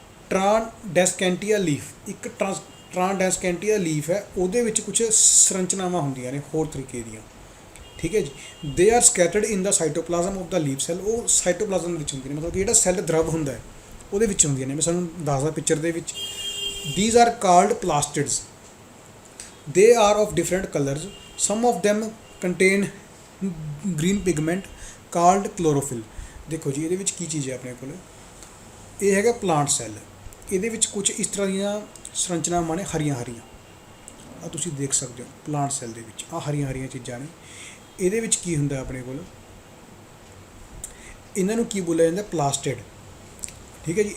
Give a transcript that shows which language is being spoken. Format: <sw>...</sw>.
<pa>ਟਰਾਂਡੈਸਕੈਂਟੀਆ leaf, ਇੱਕ ਟਰਾਂਡੈਸਕੈਂਟੀਆ leaf ਹੈ, ਉਹਦੇ ਵਿੱਚ ਕੁਝ ਸੰਰਚਨਾਵਾਂ ਹੁੰਦੀਆਂ ਨੇ ਹੋਰ ਤਰੀਕੇ ਦੀਆਂ, ਠੀਕ ਹੈ ਜੀ।</pa> <en>they are scattered in the cytoplasm of the leaf cell,</en> <pa>ਉਹ ਸਾਈਟੋਪਲਾਜ਼ਮ ਦੇ ਵਿੱਚ ਹੁੰਦੀਆਂ ਨੇ, ਮਤਲਬ ਕਿ ਜਿਹੜਾ ਸੈੱਲ ਦਰਵ ਹੁੰਦਾ ਹੈ ਉਹਦੇ ਵਿੱਚ ਹੁੰਦੀਆਂ ਨੇ। ਮੈਂ ਸਾਨੂੰ ਦੱਸਦਾ ਪਿਕਚਰ ਦੇ ਵਿੱਚ।</pa> <en>these are called plastids, they are of different colors, some of them contain green pigment called chlorophyll।</en> <pa>ਦੇਖੋ ਜੀ ਇਹਦੇ ਵਿੱਚ ਕੀ ਚੀਜ਼ ਹੈ ਆਪਣੇ ਕੋਲ, ਇਹ ਹੈਗਾ ਪਲਾਂਟ ਸੈੱਲ, ਇਹਦੇ ਵਿੱਚ ਕੁਝ ਇਸ ਤਰ੍ਹਾਂ ਦੀਆਂ ਸੰਰਚਨਾਵਾਂ ਨੇ ਹਰੀਆਂ ਹਰੀਆਂ, ਆ ਤੁਸੀਂ ਦੇਖ ਸਕਦੇ ਹੋ ਪਲਾਂਟ ਸੈੱਲ ਦੇ ਵਿੱਚ ਆ ਹਰੀਆਂ ਹਰੀਆਂ ਚੀਜ਼ਾਂ ਨੇ। ਇਹਦੇ ਵਿੱਚ ਕੀ ਹੁੰਦਾ ਆਪਣੇ ਕੋਲ, ਇਹਨਾਂ ਨੂੰ ਕੀ ਬੋਲਿਆ ਜਾਂਦਾ, ਪਲਾਸਟਿਡ, ਠੀਕ ਹੈ ਜੀ।</pa>